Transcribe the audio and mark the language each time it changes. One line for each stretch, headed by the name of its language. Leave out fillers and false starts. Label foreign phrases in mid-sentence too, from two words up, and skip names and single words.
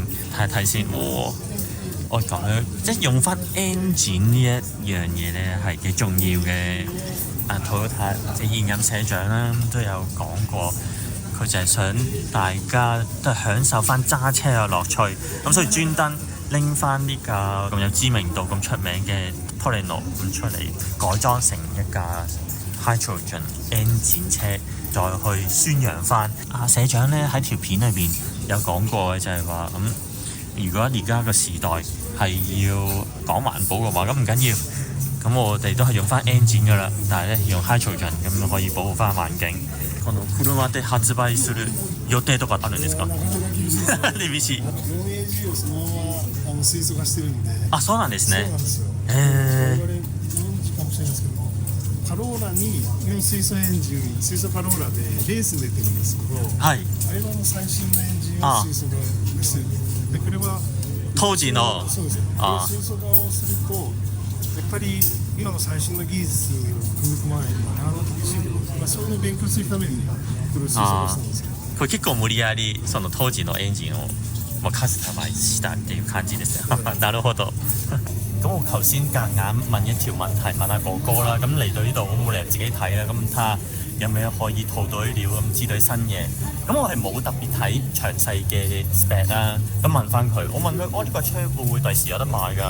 Cantonese: 睇睇先，我咁樣即係用翻 engine 呢一樣嘢咧係幾重要嘅。Toyota 即係現任社長啦，都有講過，佢就係想大家都係享受翻揸車嘅樂趣，咁所以專登拎翻呢架咁有知名度、咁出名嘅 Torino 咁出嚟，改裝成一架 Hydrogen engine 車，再去宣揚翻。社長咧喺條片裏邊有講過嘅，就係話如果而家個時代係要講環保嘅話，咁唔緊要，咁我哋都係用翻 engine 噶啦，但係咧用 hydrogen 咁可以保護翻環境。
Japanese: この車で発売する予定とかあるんですか？厳しい。4AG をそのまま水素化してるんで。あ、そうなんですね。そうなんですよ。我々ご存知かもしれないですけども、カローラにイオン水素エンジン、水素カローラでレース出てるんですけど、はい。あれの最新のエンジンを水素化してる。でこれは当時のそうです。水素化をするとやっぱり今の最新の技術を組み込まないとなら厳しいけど、そういうのを勉強するためにこれを水素化したんですけど。これ結構無理やりその当時のエンジンをカスタマイズしたっていう感じですよ。なるほど。
Cantonese: 咁我頭先夾硬問一條問題問下哥哥啦，咁嚟到呢度我冇理由自己睇啦，咁睇下有咩可以套到啲料咁知道啲新嘢。咁我係冇特別睇詳細嘅 spec 啦，咁問翻佢，我問佢呢個車會唔會第時有得買㗎？